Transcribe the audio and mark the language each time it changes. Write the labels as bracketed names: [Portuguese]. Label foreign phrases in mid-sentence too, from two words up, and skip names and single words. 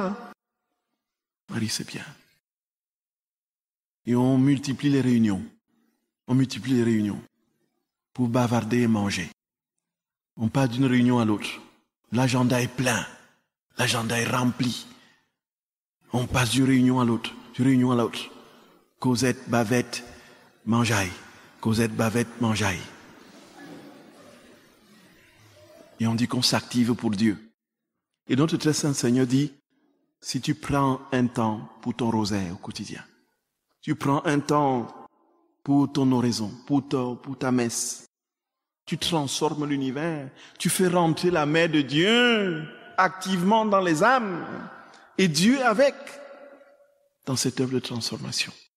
[French] Hein. Marie, c'est bien. Et on multiplie les réunions. Pour bavarder et manger. On passe d'une réunion à l'autre. L'agenda est plein. L'agenda est rempli. On passe d'une réunion à l'autre. Causette, bavette, mangeaille. Causette, bavette, mangeaille. Et on dit qu'on s'active pour Dieu. Et notre très saint Seigneur dit, si tu prends un temps pour ton rosaire au quotidien, tu prends un temps pour ton oraison, pour ta messe, tu transformes l'univers, tu fais rentrer la main de Dieu activement dans les âmes, et Dieu avec, dans cette œuvre de transformation.